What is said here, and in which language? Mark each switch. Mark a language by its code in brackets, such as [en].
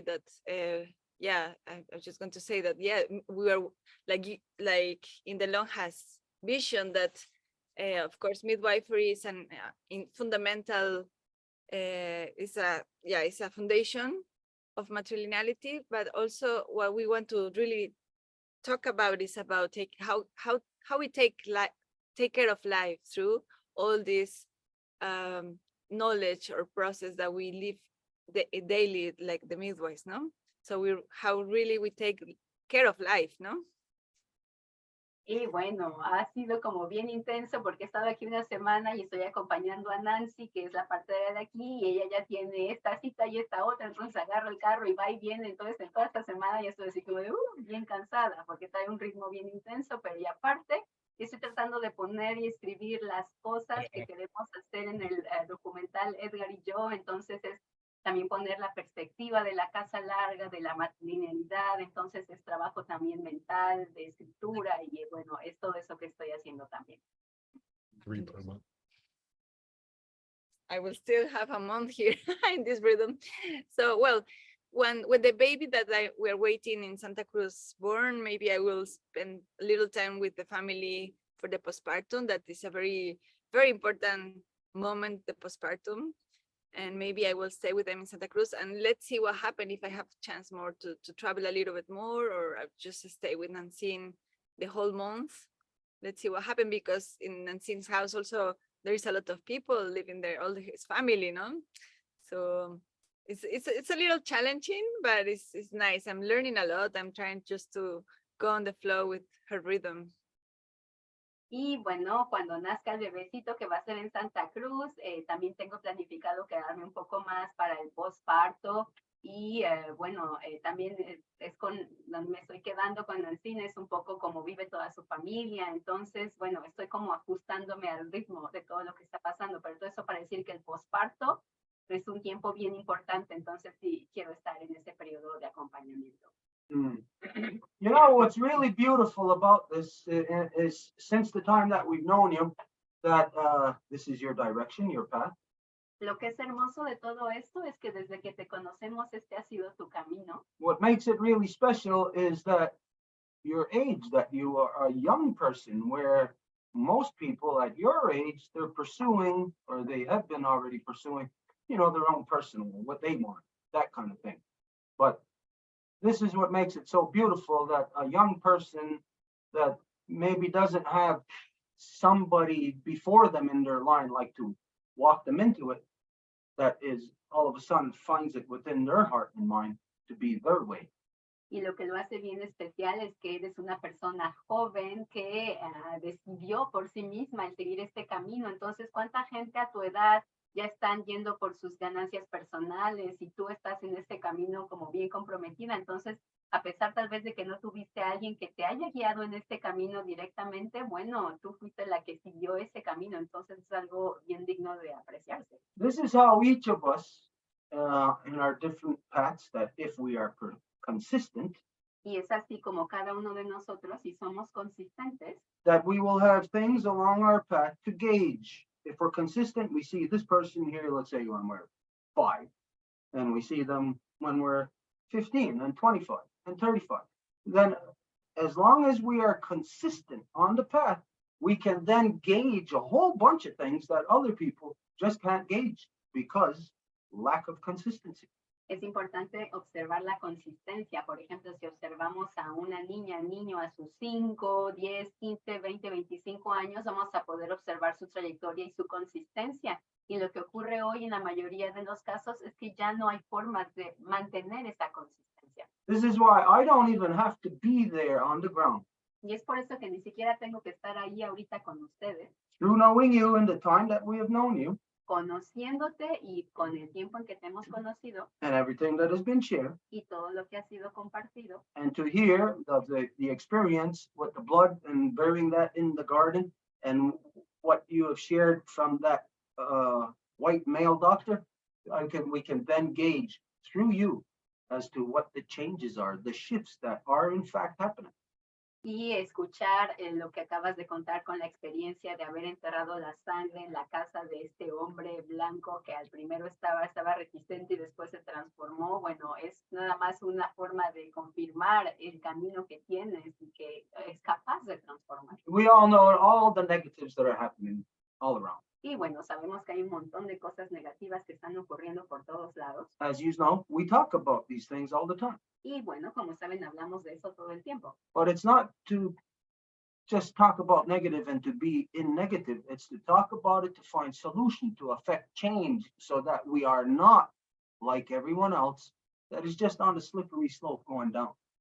[en] That yeah, I was just going to say that, yeah, we are like in the Longhas vision that of course midwifery is an fundamental it's a foundation of matrilineality, but also what we want to really talk about is about how we take care of life through all this knowledge or process that we live daily, like the midwives, no? So how really we take care of life, no? [es] Y bueno, ha sido como bien intenso porque he estado aquí una semana y estoy acompañando a Nancy, que es la partera de aquí, y ella ya tiene esta cita y esta otra, entonces agarro el carro y va y viene. Entonces, en toda esta semana ya estoy así como de, bien cansada, porque trae un ritmo bien intenso, pero y aparte, estoy tratando de poner y escribir las cosas que queremos hacer en el documental Edgar y yo. Entonces, es también poner la perspectiva de la casa larga, de la matrilinealidad. Entonces es trabajo también mental, de escritura, y bueno, es todo eso que estoy haciendo también. [en] 3 per month. I will still have a month here in this rhythm. So, well, when the baby that we're waiting in Santa Cruz born, maybe I will spend a little time with the family for the postpartum. That is a very, very important moment, the postpartum. And maybe I will stay with them in Santa Cruz, and let's see what happens if I have a chance more to travel a little bit more, or I'll just stay with Nancy the whole month. Let's see what happens, because in Nancy's house also there is a lot of people living there, all his family, no? So it's a little challenging, but it's nice. I'm learning a lot. I'm trying just to go on the flow with her rhythm. [es] Y bueno, cuando nazca el bebecito, que va a ser en Santa Cruz, también tengo planificado quedarme un poco más para el posparto. Y bueno, también es con donde me estoy quedando con Nancy, es un poco como vive toda su familia. Entonces, bueno, estoy como ajustándome al ritmo de todo lo que está pasando. Pero todo eso para decir que el posparto es un tiempo bien importante. Entonces, sí, quiero estar en ese periodo de acompañamiento. [en] You know, what's really beautiful about this is since the time that we've known you, that this is your direction, your path. [es] Lo que es hermoso de todo esto es que desde que te conocemos, este ha sido tu camino. [en] What makes it really special is that your age, that you are a young person, where most people at your age, they're pursuing, or they have been already pursuing, you know, their own personal, what they want, that kind of thing. But this is what makes it so beautiful, that a young person that maybe doesn't have somebody before them in their line, like to walk them into it, that is all of a sudden finds it within their heart and mind to be their way. [es] Y lo que lo hace bien especial es que eres una persona joven que decidió por sí misma el seguir este camino. Entonces, ¿cuánta gente a tu edad ya están yendo por sus ganancias personales y tú estás en este camino como bien comprometida? Entonces, a pesar tal vez de que no tuviste a alguien que te haya guiado en este camino directamente, bueno, tú fuiste la que siguió ese camino. Entonces, es algo bien digno de apreciarse. [en] This is how each of us in our different paths, that if we are consistent, [es] Y es así como cada uno de nosotros, si somos consistentes, [en] that we will have things along our path to gauge. If we're consistent, we see this person here, let's say when we're 5, and we see them when we're 15 and 25 and 35. Then as long as we are consistent on the path, we can then gauge a whole bunch of things that other people just can't gauge because lack of consistency. [es] es importante observar la consistencia. Por ejemplo, si observamos a una niña, niño a sus 5, 10, 15, 20, 25 años, vamos a poder observar su trayectoria y su consistencia. Y lo que ocurre hoy en la mayoría de los casos es que ya no hay formas de mantener esa consistencia. [en] This is why I don't even have to be there on the ground. [es] Y es por eso que ni siquiera tengo que estar ahí ahorita con ustedes. [en] Through knowing you and the time that we have known you, [es] conociéndote y con el tiempo en que te hemos conocido [en] and everything that has been shared, [es] y todo lo que ha sido compartido, [en] and to hear of the experience with the blood and burying that in the garden and what you have shared from that white male doctor, we can then gauge through you as to what the changes are, the shifts that are in fact happening. [es] y escuchar lo que acabas de contar con la experiencia de haber enterrado la sangre en la casa de este hombre blanco que al primero estaba reticente y después se transformó. Bueno, es nada más una forma de confirmar el camino que tienes y que es capaz de transformar. [en] We all know all the negatives that are happening all around. [es] Y bueno, sabemos que hay un montón de cosas negativas que están ocurriendo por todos lados. [en] As you know, we talk about these things all the time, [es] Y bueno, como saben, hablamos de eso todo el tiempo. [en] but it's not to just talk about negative and to be in negative. It's to talk about it to find solution, to affect change so that we are not like everyone else that is just on a slippery slope going down.